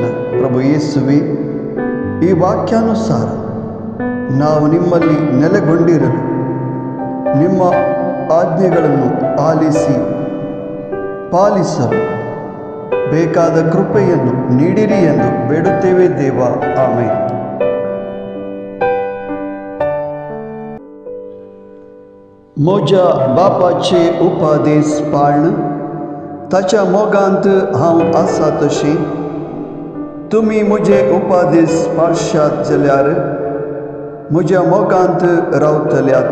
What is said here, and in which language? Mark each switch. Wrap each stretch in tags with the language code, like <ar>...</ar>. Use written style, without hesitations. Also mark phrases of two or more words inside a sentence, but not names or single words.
<kn>ಪ್ರಭು ಯೇಸುವೆ, ಈ ವಾಕ್ಯಾನುಸಾರ ನಾವು ನಿಮ್ಮಲ್ಲಿ ನೆಲೆಗೊಂಡಿರಲು ನಿಮ್ಮ ಆಜ್ಞೆಗಳನ್ನು ಪಾಲಿಸಲು ಬೇಕಾದ ಕೃಪೆಯನ್ನು ನೀಡಿರಿ ಎಂದು ಬೇಡುತ್ತೇವೆ ದೇವ. ಆಮೆನ್.</kn> <kok>म्हज्या बापाचे उपादेश पाळणं, ताच्या मोगांत हांव आसा तशें तुमी म्हजे उपादेश पाळशात जाल्यार म्हज्या मोगांत रावतल्यात.</kok>